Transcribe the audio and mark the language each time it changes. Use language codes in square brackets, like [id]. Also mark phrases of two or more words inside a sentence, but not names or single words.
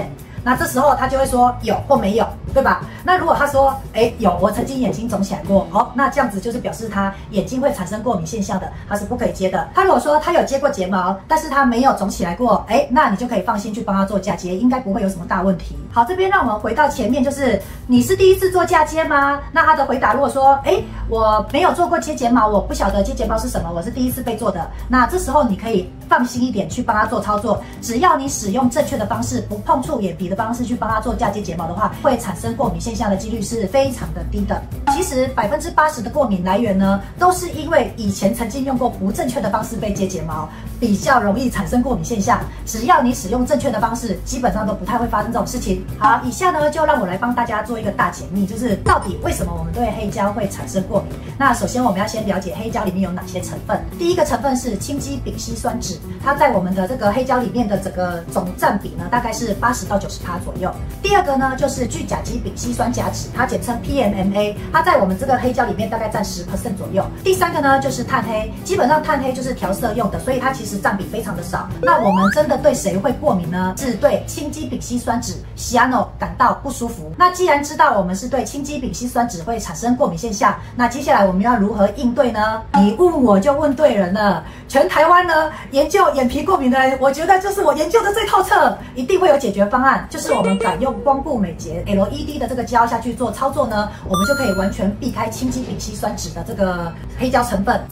[zh] 那這時候他就會說有或沒有，對吧？那如果他說有，我曾經眼睛腫起來過，那這樣子就是表示他眼睛會產生過敏現象的，他是不可以接的。他如果說他有接過睫毛，但是他沒有腫起來過，那你就可以放心去幫他做嫁接，應該不會有什麼大問題。好，這邊讓我們回到前面，就是你是第一次做嫁接嗎？那他的回答如果說我沒有做過接睫毛，我不曉得接睫毛是什麼，我是第一次被做的，那這時候你可以放心一點去幫他做操作，只要你使用正確的方式，不碰觸眼皮的方式去幫他做嫁接睫毛的話，會產生過敏現象的幾率是非常的低的。其實80%的過敏來源呢，都是因為以前曾經用過不正確的方式被接睫毛，比較容易產生過敏現象。只要你使用正確的方式，基本上都不太會發生這種事情。好，以下呢就讓我來幫大家做一個大解密，就是到底為什麼我們對黑膠会產生過敏。那首先我們要先了解黑膠裡面有哪些成分。第一個成分是氢基丙烯酸酯，它在我們的這個黑膠裡面的整個總占比呢，大概是80到90%左右。第二個呢就是聚甲基丙烯酸甲酯，它簡稱 PMMA， 它在我們這個黑膠裡面大概占10% 左右。第三個呢就是碳黑，基本上碳黑就是調色用的，所以它其實占比非常的少。那我們真的對誰會過敏呢？是對氢基丙烯酸酯 Cyano 感到不舒服。那既然知道我們是對氢基丙烯酸酯會產生過敏現象，那接下來我們要如何應對呢？你問我就問對人了。全台灣呢研究眼皮過敏的人，我覺得就是我研究的最透徹，一定會有解決方案。就是我們改用光布美睫 LED 的這個膠下去做操作呢，我們就可以完全避開氢基丙烯酸酯的這個黑膠成分。